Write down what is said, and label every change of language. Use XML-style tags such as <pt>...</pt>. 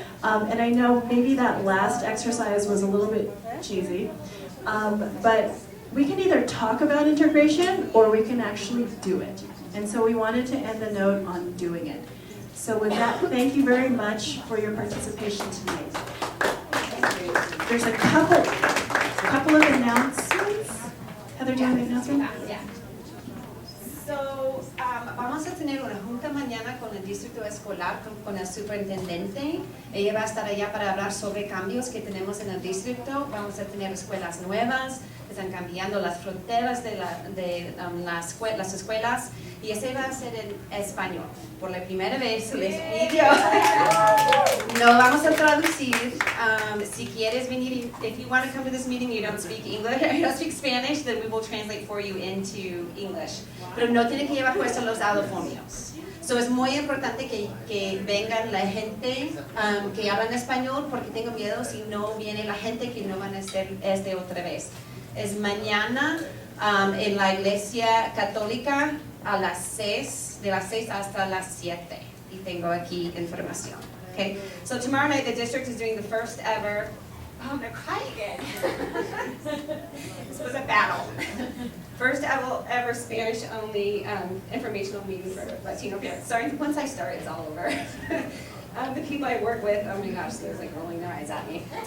<en>And I know maybe that last exercise was a little bit cheesy, but we can either talk about integration or we can actually do it. And so we wanted to end the note on doing it. So with that, thank you very much for your participation tonight. There's a couple of announcements. Heather, do you have an announcement? Yeah.</en> <es>So, vamos a tener una junta mañana con el distrito escolar, con el superintendente. Ella va a estar allá para hablar sobre cambios que tenemos en el distrito. Vamos a tener escuelas nuevas, están cambiando las fronteras de las escuelas, y ese va a ser en español. Por la primera vez les pidió. No vamos a traducir.</es> <en>Si quieres venir, if you want to come to this meeting, you don't speak English, you don't speak Spanish, then we will translate for you into English.</en> <es>Pero no tienen que llevar puestos los audifonios. So es muy importante que vengan la gente que hablan español, porque tengo miedo si no viene la gente que no van a hacer otra vez. Es mañana en la iglesia católica a las 6, de las 6 hasta las 7. Y tengo aquí información.</es> <en>Okay, so tomorrow night the district is doing the first ever, oh, I'm gonna cry again. This was a battle. First ever Spanish only informational meeting for Latino parents. Sorry, once I start, it's all over. The people I work with, oh my gosh, they're like rolling their eyes at me.</en>